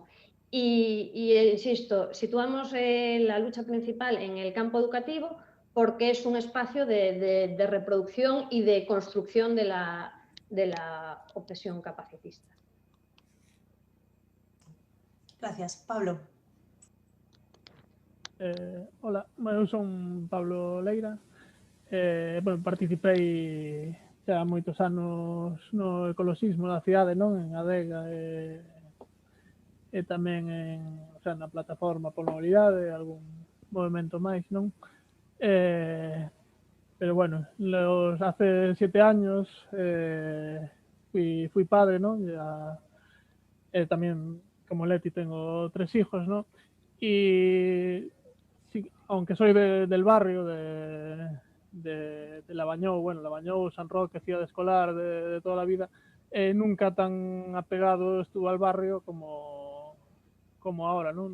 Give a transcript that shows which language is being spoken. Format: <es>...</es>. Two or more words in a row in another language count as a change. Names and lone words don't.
<es>Y insisto, situamos la lucha principal en el campo educativo porque es un espacio de reproducción y de construcción de la opresión capacitista. Gracias. Pablo.</es> <gl>Hola, eu son Pablo Leira. Bueno, participei xa moitos anos no ecoloxismo da cidade, non? En Adega e tamén</gl> <es>o sea,</es> <gl>na plataforma pola mobilidade, algún movimento máis, non?</gl> <es>Pero bueno, hace 7 años fui padre, ¿no? También, como Leti, tengo 3 hijos, ¿no? Y sí, aunque soy del barrio, de Labañou, bueno, Labañou, San Roque, ciudad escolar de toda la vida, nunca tan apegado estuve al barrio como ahora, ¿no?</es>